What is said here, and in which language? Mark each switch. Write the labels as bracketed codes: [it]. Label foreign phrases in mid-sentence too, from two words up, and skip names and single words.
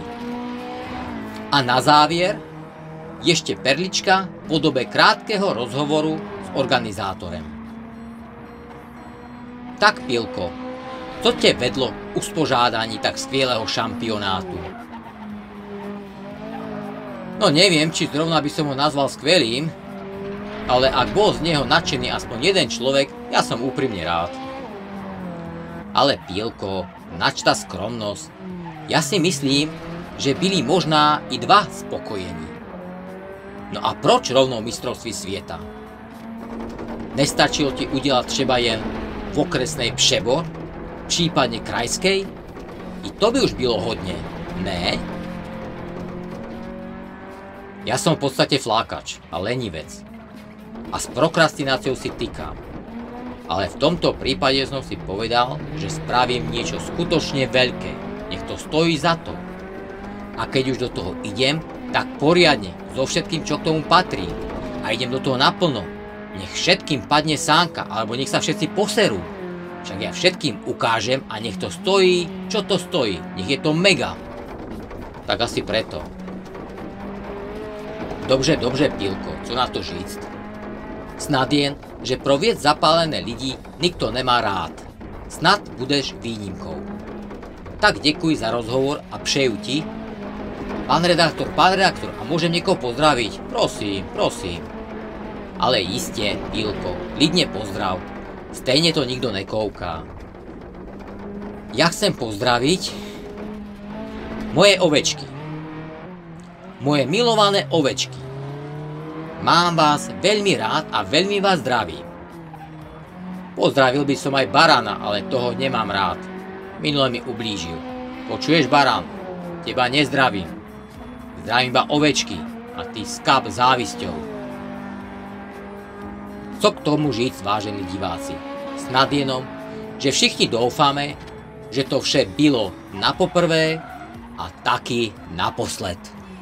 [cs] A na závěr ještě perlička v podobě krátkého rozhovoru s organizátorem. Tak Pilko, co tě vedlo k uspořádání tak skvělého šampionátu? [sk] No neviem, či zrovna by som ho nazval skvelým, ale ak bol z neho nadšený aspoň jeden človek, ja som úprimne rád. Ale Pilko, načta skromnosť, [cs] ja si myslím, že byli možná i dva spokojení. No a proč rovno mistrovství světa? Nestačilo ti udělat třeba jen v okresnej Přebor, případně krajskej? I to by už bylo hodně, ne? [sk] Ja som v podstate flákač a lenivec. A s prokrastináciou si tykám. Ale v tomto prípade som si povedal, že spravím niečo skutočne veľké. Nech to stojí za to. A keď už do toho idem, tak poriadne, so všetkým, čo k tomu patrí. A idem do toho naplno. Nech všetkým padne sánka, alebo nech sa všetci poserú. Však ja všetkým ukážem a nech to stojí, čo to stojí. Nech je to mega. Tak asi preto. [cs] Dobře, Pilko, co na to říct? Snad jen, že pro věc zapálené lidi nikto nemá rád. Snad budeš výnimkou. Tak děkuji za rozhovor a přeju ti. [sk] Pán redaktor, a môžem niekoho pozdraviť? Prosím. [cs] Ale jistě, Pilko, klidně pozdrav. Stejně to nikdo nekouká. [sk] Ja chcem pozdraviť moje ovečky. Moje milované ovečky. Mám vás veľmi rád a veľmi vás zdravím. Pozdravil by som aj barana, ale toho nemám rád. Minule mi ublížil. Počuješ, barán? Teba nezdravím. Zdravím iba ovečky a ty skap závisťou. [cs] Co k tomu říct, vážení diváci? Snad jenom, že všichni doufáme, že to vše bylo napoprvé a taky naposled.